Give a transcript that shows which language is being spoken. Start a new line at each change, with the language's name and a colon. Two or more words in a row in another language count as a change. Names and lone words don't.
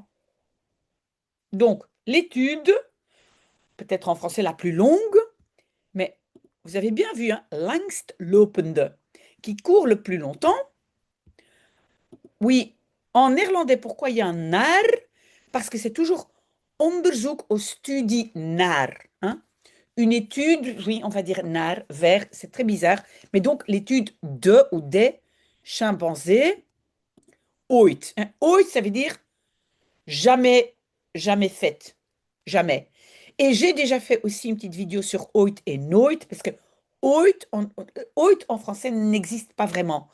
French: Donc, l'étude, peut-être en français la plus longue, mais vous avez bien vu, hein, langstlopende, qui court le plus longtemps. Oui, en néerlandais, pourquoi il y a un naar? Parce que c'est toujours
Dutch: onderzoek of studie naar.
French: Hein? Une étude, oui, on va dire naar, vers, c'est très bizarre. Mais donc, l'étude de ou des chimpanzés, ooit. Hein? Ooit, ça veut dire jamais, jamais faite. Jamais. Et j'ai déjà fait aussi une petite vidéo sur ooit et nooit, parce que ooit en français n'existe pas vraiment.